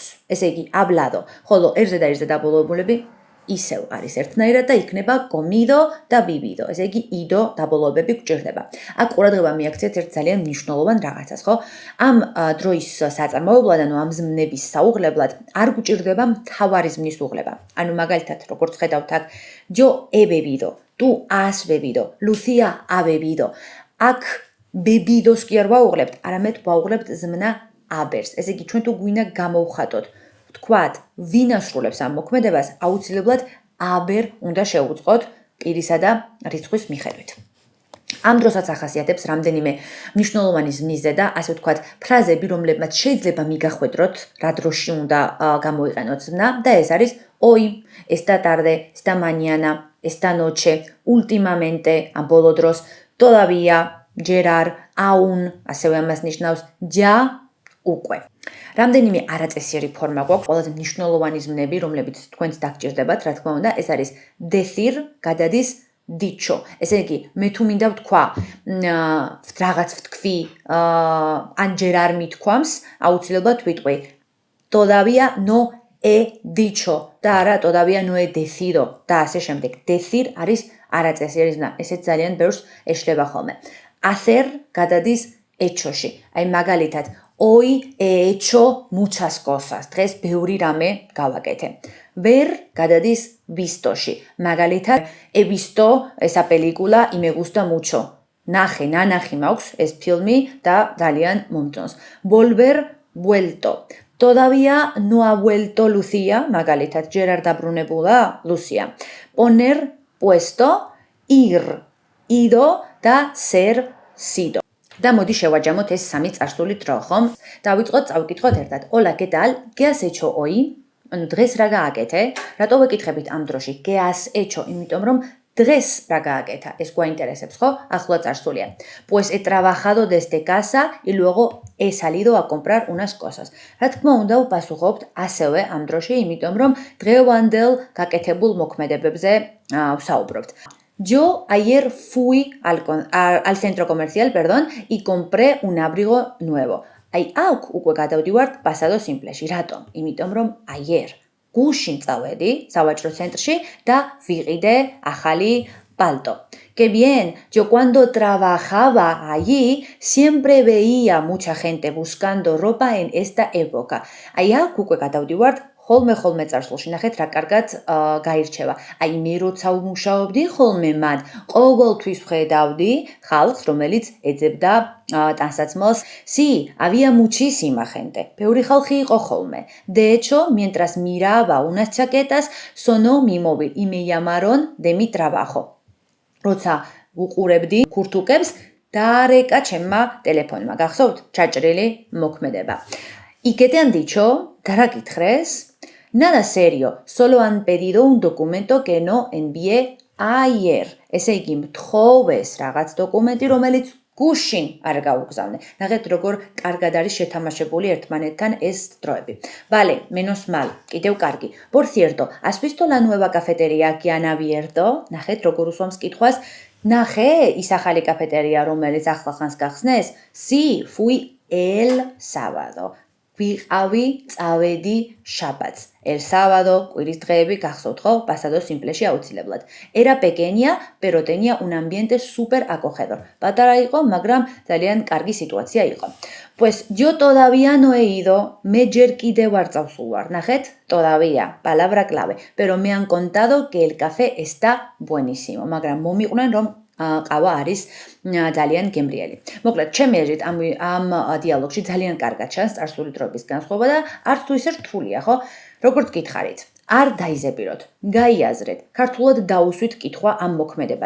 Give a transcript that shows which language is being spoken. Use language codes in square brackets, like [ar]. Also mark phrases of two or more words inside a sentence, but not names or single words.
[ka] ესე იგი, hablado. ხოლო erze და erze დაბოლოებულები ისევ არის ერთნაირად და იქნება comido და vivido. ესე იგი, ido დაბოლოებები გვჭირდება. აქ ყურადღება მიაქციეთ ერთ ძალიან მნიშვნელოვან რაღაცას, ხო? ამ დროის საწარმოებლად, ანუ ამ ზმნების საუღლებლად არ გვჭირდება მთავარი ზმნის უღლება. ანუ მაგალითად, როგორც ხედავთ აქ, [es] yo he bebido, tú has bebido, Lucía ha bebido. [ka] აქ bebidos კი არ ვაუღლებთ, არამედ ვაუღლებთ ზმნა abers. ესე იგი, ჩვენ თუ გვინდა გამოვხატოთ თქვათ, ვინ ასრულებს ამ მოქმედებას, აუცილებლად aber უნდა შევუწყოთ პირისა და რიცხვის მიხედვით. ამ დროსაც ახასიათებს რამდენიმე მნიშვნელოვანი ზმნისზე და ასე ვთქვათ, ფრაზები, რომლებმაც შეიძლება მიგახვედროთ, რა დროში უნდა გამოიყენოთ ზმნა და ეს არის [es] hoy, esta tarde, esta mañana, esta noche, últimamente, [ka] ამ ბოლო დროს, todavía, ჯერ არ, aún, ასევე ამას ნიშნავს ya, უკვე. რამდენიმე არაწესიერი ფორმა გვაქვს, ყველაზე მნიშვნელოვანი ზმნები, რომლებიც თქვენც დაგჭირდებათ, რა თქმა უნდა, ეს არის decir, გადადის dicho. ესე იგი, მე თუ მინდა ვთქვა, რაღაც ვთქვი, ან ჯერ არ მithქვამს, აუცილებლად ვიტყვი [es] todavía no he dicho [ka] და არა [es] todavía no he decido [ka] და ასე შემდეგ. Decir არის არაწესიერი ზმნა, ესეც ძალიან ბევრს ეშლება ხოლმე. [es] Hacer გადადის hecho-ში. [ka] აი მაგალითად [es] Hoy he hecho muchas cosas. [ka] დღეს ბევრი რამე გავაკეთე. Ver გადადის visto-ში. მაგალითად, [es] he visto esa película y me gusta mucho. [ka] ნანახი მაქვს ეს ფილმი და ძალიან მომწონს. [es] Volver, vuelto. Todavía no ha vuelto Lucía. [ka] მაგალითად, ჯერ არ დაბრუნებულა Lucía. [es] Poner, puesto, ir, ido და ser, sido. [ka] და მოდი შევაჯამოთ ეს სამი წარსული დრო, ხომ? დავიწყოთ, წავკითხოთ ერთად. [es] Hola, ¿qué tal? ¿Qué has hecho hoy? [ka] ანუ დღეს რა გააკეთე? რატო ვეკითხებით ამ დროში? [es] ¿Qué has hecho? [ka] იმიტომ რომ დღეს რა გააკეთა? ეს გვაინტერესებს, ხო? ახლო წარსულია. [es] Pues he trabajado desde casa y luego he salido a comprar unas cosas. [ka] რა თქმა უნდა, ვპასუხობთ ასევე ამ დროში, იმიტომ რომ დღევანდელ გაკეთებულ მოქმედებებზე ვსაუბრობთ. [es] Yo ayer fui al centro comercial, perdón, y compré un abrigo nuevo. [ka] Ai აქ უკვე გადავდივართ [es] pasado simpleში. [ka] რატომ? იმიტომ რომ ayer გუშინ წავედი სავაჭრო ცენტრში და ვიყიდე ახალი palto. [es] Que bien, yo cuando trabajaba allí siempre veía mucha gente buscando ropa en esta época. [ka] Ai აქ უკვე გადავდივართ ხოლმე წარსულში. ნახეთ რა კარგად გაირჩევა. Აი მე როცა ვმუშაობდი ხოლმე მათ ყოველთვის ვხედავდი ხალხს, რომელიც ეძებდა ტანსაცმელს. [es] Sí, había muchísima gente. [ka] Ბევრი ხალხი იყო ხოლმე. [es] De hecho, mientras miraba unas chaquetas, sonó mi móvil y me llamaron de mi trabajo. [ka] როცა უყურებდი ქურთუკებს, დაარეკა ჩემმა ტელეფონმა. გახსოვთ? ჩაჭრილი მოქმედება. [es] ¿Y qué te han dicho? [ka] და რა გითხრეს? [es] Nada serio, solo han pedido un documento que no envié ayer. [ka] ესე იგი, მთხოვეს რაღაც დოკუმენტი, რომელიც გუშინ არ გაუგზავნე. ნახეთ, როგორ კარგად არის შეთამაშებული ერთმანეთთან ეს დროები. [es] Vale, menos mal, [ka] კიდევ კარგი. [es] Por cierto, ¿has visto la nueva cafetería que han abierto? [ka] ნახეთ, როგორ უსვამს კითხვას. ნახე, ის ახალი კაფეტერია, რომელიც ახლახანს გახსნეს? [es] Sí, fui el sábado. [ka] ვიყავი, წავედი შაბათს. [es] El sábado, [ka] კვირის დღეები გახსოვთ ხო? [es] Pasado simpleში [ka] აუცილებლად. [es] Era pequeña, pero tenía un ambiente súper acogedor. [ka] პატარა იყო, მაგრამ ძალიან კარგი სიტუაცია იყო. [es] Pues yo todavía no he ido, me [ka] ჯერ კიდევ არ წავსულ ვარ. ნახეთ, [es] todavía, palabra clave. Pero me han contado que el café está buenísimo. [ka] მაგრამ მომიყვნენ რომ ყავა არის ძალიან გემრიელი. მოკლედ, ჩემი აზრით ამ დიალოგში ძალიან კარგად ჩანს წარსული დროების განსხვავება და არც თუ ისე რთულია, ხო? როგორც გითხარით, არ დაიზებიროთ, გაიაზრეთ, ქართულად დაუსვით კითხვა ამ მოქმედებას.